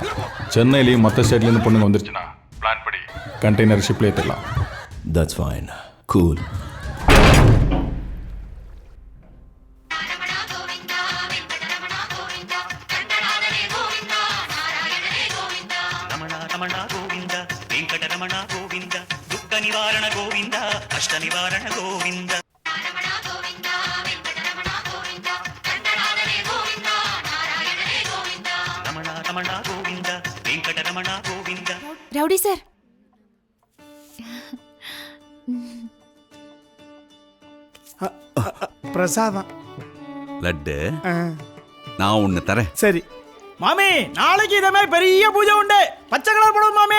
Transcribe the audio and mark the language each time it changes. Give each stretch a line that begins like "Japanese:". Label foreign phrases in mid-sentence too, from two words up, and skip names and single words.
Tamil: சென்னையிலையும் மற்ற ஸ்டேட்லேருந்து பொண்ணுங்க வந்துருச்சுன்னா பிளான் படி
English: container ship
Tamil: ஏற்றலாம்.
English: That's fine, cool.
Telugu: రమణ గోవింద వెంకట రమణ గోవింద దుఃఖ నివారణ గోవింద కష్ట నివారణ గోవింద. రమణ రమణ గోవింద వెంకట రమణ గోవింద.
Tamil: ரவுடி சார், பிரசாதம் லட்டு நான் ஒண்ணு தரேன். சரி மாமி, நாளைக்கு இதே மாதிரி பெரிய பூஜை உண்டு. பச்சை கலர் போடுவோம் மாமி.